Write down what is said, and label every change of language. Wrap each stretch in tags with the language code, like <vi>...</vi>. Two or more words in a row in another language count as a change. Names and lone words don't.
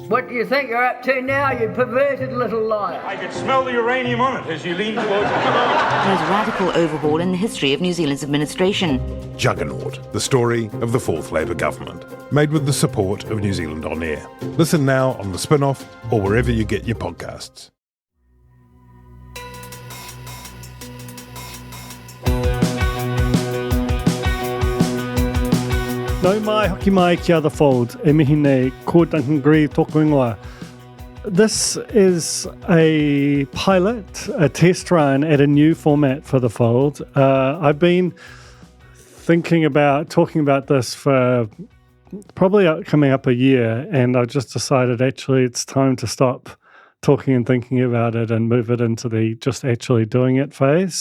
<en>What do you think you're up to now, you perverted little liar? I could smell the uranium on it as you lean towards the most radical overhaul in the history of New Zealand's administration. Juggernaut, the story of the Fourth Labour government. Made with the support of New Zealand On Air. Listen now on The Spin-Off or wherever you get your podcasts.</en> <mi>Nau mai, hoki mai ki other fold, e mihi nei, ko Duncan Greive tōku ingoa.</mi> <en>This is a pilot, a test run at a new format for the fold. I've been talking about this for probably coming up a year, and I just decided actually it's time to stop talking and thinking about it and move it into the just actually doing it phase.</en>